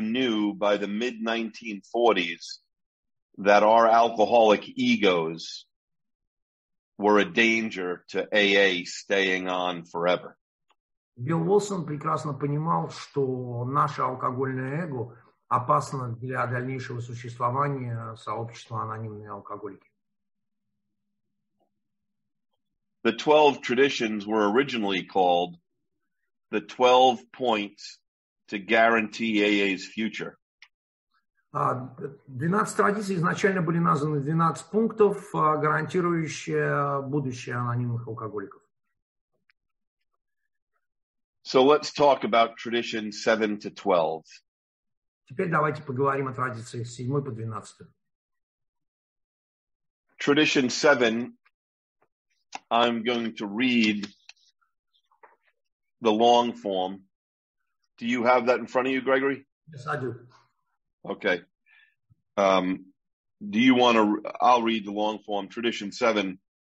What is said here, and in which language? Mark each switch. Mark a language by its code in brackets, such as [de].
[en] knew by the mid-1940s that our alcoholic egos were a danger to AA staying on forever. [ru] Билл Уилсон прекрасно понимал, что наше алкогольное эго опасно для дальнейшего существования сообщества анонимные алкоголики. [en] the 12 traditions were originally called the 12 points to guarantee AA's future. [ru] 12 традиций изначально были названы 12 пунктов, гарантирующие будущее анонимных алкоголиков. [en] So let's talk about tradition 7 to 12. [ru] Теперь давайте поговорим о традициях с 7 по 12. [en] Tradition 7, I'm going to read the long form. Do you have that in front of you, Gregory? Yes, I do. Okay. Do you want to, I'll read the long form. Tradition 7.